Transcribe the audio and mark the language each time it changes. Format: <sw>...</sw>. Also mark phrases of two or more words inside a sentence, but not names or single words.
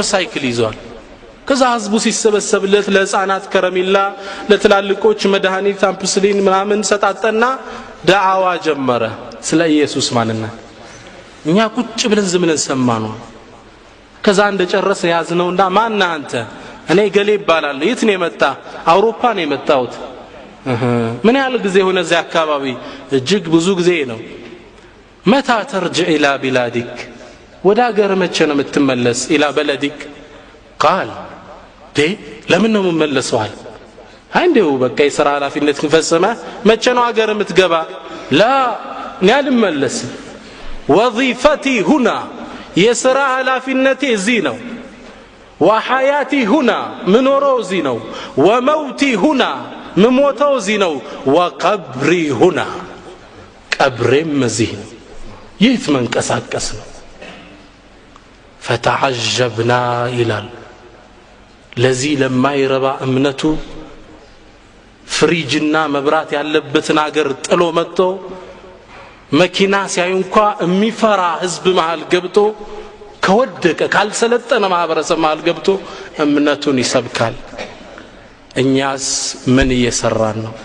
<am>ሳይክል ይዟል ከዛ ህዝቡ ሲሰበሰብለት ለህፃናት ከረሚላ ለትላልቆች መድኃኒት አምፕስሊን ምናምን ሰጣጠና ዳዕዋ ጀመረ ስለ ኢየሱስ ማንነት እኛ ቁጭ ብለን ዝም ብለን ሰማነው ከዛ እንደጨረሰ ያዝነውና ማን አንተ እኔ ገሌ ይባላል የት ነው የመጣ አውሮፓ ነው የመጣሁት ምን ያህል ጊዜ ሆነ እዚህ አካባቢ እጅግ ብዙ ጊዜ ነው متى</am> <ar>ترجع الى بلادك</ar> <am>ወደ ሀገር መቼ ነው የምትመለስ</am> <ar>الى بلدك قال</ar> <am>ለምን ነው የምመለሰው አለ አንዴው በቃ የሥራ ኃላፊነት ከፈጸመ መቼ ነው ሀገር የምትገባ لا እኔ አልመለስም</am> <ar>وظيفتي هنا</ar> <am>የሥራ ኃላፊነቴ እዚህ ነው</am> <ar>وحياتي هنا</ar> <am>ምኖረው እዚህ ነው</am> <ar>وموتي هنا</ar> <am>ምሞተው እዚህ ነው</am> <ar>وقبري هنا</ar> <am>ቀብሬም እዚህ ነው የት መንቀሳቀስ ነው</am> <ar>فتعجبنا إلى</ar> <am>ለዚህ ለማይረባ እምነቱ ፍሪጅና መብራት ያለበትን አገር ጥሎ መጥቶ መኪና ሲያዩ እንኳን የሚፈራ ህዝብ መሃል ገብቶ ከወደቀ ካልሰለጠነ ማህበረሰብ መሃል ገብቶ እምነቱን ይሰብካል። እኛስ ምን እየሰራን ነው?</am>